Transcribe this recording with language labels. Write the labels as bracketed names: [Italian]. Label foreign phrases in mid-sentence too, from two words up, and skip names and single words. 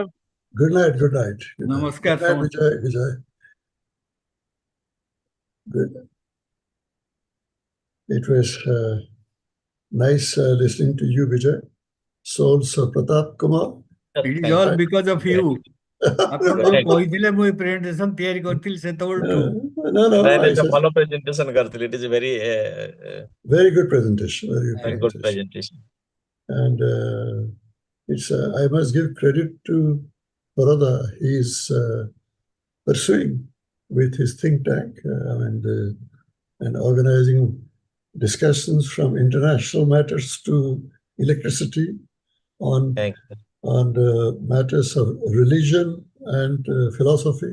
[English] Good night. Namaskar. Vijay. Good. It was nice listening to you, Vijay. So also Pratap Kumar. It is all because of you. [Odia] ଆପଣ ଯୋଉ କହିଥିଲେ ମୁଁ ପ୍ରେଜେଣ୍ଟେସନ ତିଆରି କରିଥିଲି ସେତେବେଳଠୁ ଭଲ ପ୍ରେଜେଣ୍ଟେସନ କରିଥିଲି [English] it is a very good presentation and it's I must give credit to Parada. He is pursuing with his think tank and organizing discussions from international matters to electricity on matters of religion and philosophy.